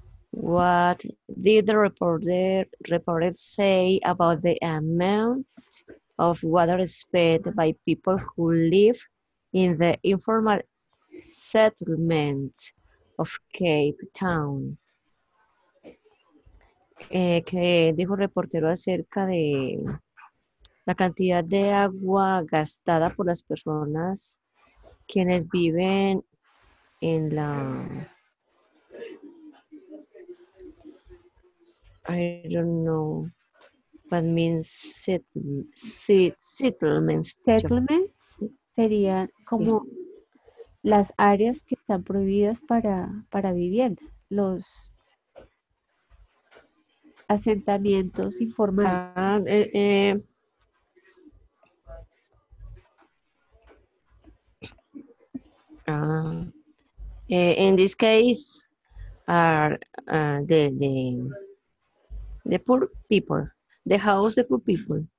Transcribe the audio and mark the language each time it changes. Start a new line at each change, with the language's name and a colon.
English: What did the reporter say about the amount of water spent by people who live in the informal settlement of Cape Town?
Spanish: ¿Qué dijo el reportero acerca de la cantidad de agua gastada por las personas quienes viven en la,
English: I don't know what means settlements, teacher.
Spanish: Settlements serían como las áreas que están prohibidas para vivienda, los asentamientos informales.
English: Ah, ah, in this case, are the poor people, the house, the poor people.